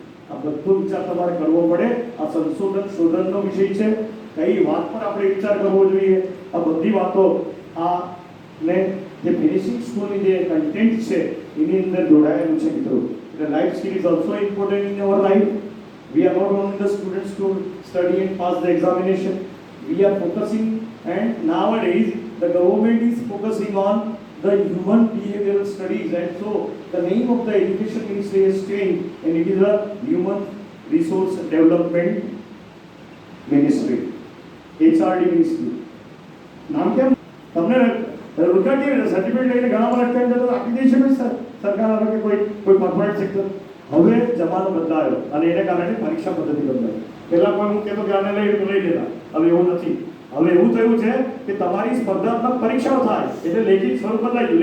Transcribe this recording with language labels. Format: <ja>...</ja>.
<gu>આ બધો વિચાર તમારે કરવો પડે. આ શોધનનો વિષય છે. કઈ વાત પર આપણે વિચાર કરવો જોઈએ. આ બધી વાતો આ ને જે ફિનિશિંગ સ્કૂલની જે કન્ટેન્ટ છે એની અંદર જોડાયેલું છે મિત્રો.</gu> <en>એટલે life skill is also important in our life. We are not only the students to study and pass the examination. We are focusing, and nowadays the government is focusing on the human behavioral studies, and so the name of the education ministry has changed, and it is a human resource development ministry, HRD ministry.</en> <gu>નામ કેમ? તમને રોજગાર કેવી રીતે certificate લઈને ઘણા બધા time જતો આપી દે છે સરકાર આવે કે કોઈ કોર્પોરેટ સેક્ટર. હવે જમાનો બદલાયો અને એને કારણે પરીક્ષા પદ્ધતિ બદલાઈ. પહેલા કોઈ હું કહેતો કે આને લઈ લેતા, હવે એવું નથી. હવે એવું થયું છે કે તમારી સ્પર્ધાત્મક પરીક્ષાઓ થાય એટલે લેખિત સ્વરૂપ બદલાઈ ગયું.</gu>